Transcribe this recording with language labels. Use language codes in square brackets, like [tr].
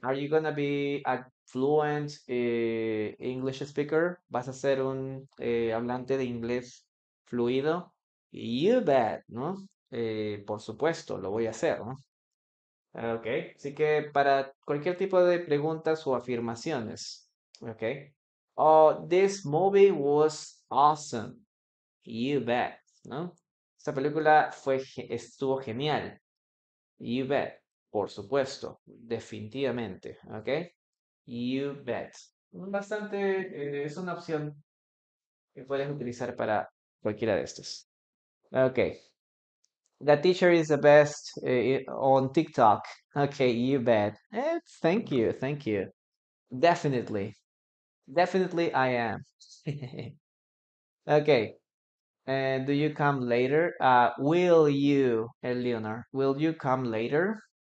[en] Are you gonna be a fluent English speaker? [es] ¿Vas a ser un hablante de inglés fluido? [en] You bet, [es] ¿no? Por supuesto, lo voy a hacer, ¿no? Ok. Así que para cualquier tipo de preguntas o afirmaciones, ok. [en] Oh, this movie was awesome. You bet, ¿no? [es] Esta película estuvo genial. [en] You bet, [es] por supuesto, definitivamente, ¿ok? You bet. Bastante, es una opción que puedes utilizar para cualquiera de estos. Ok. [en] The teacher is the best on TikTok. Okay, you bet. Thank you, thank you. Definitely, definitely I am. Okay. And do you come later? Will you, Leonard, will you come later?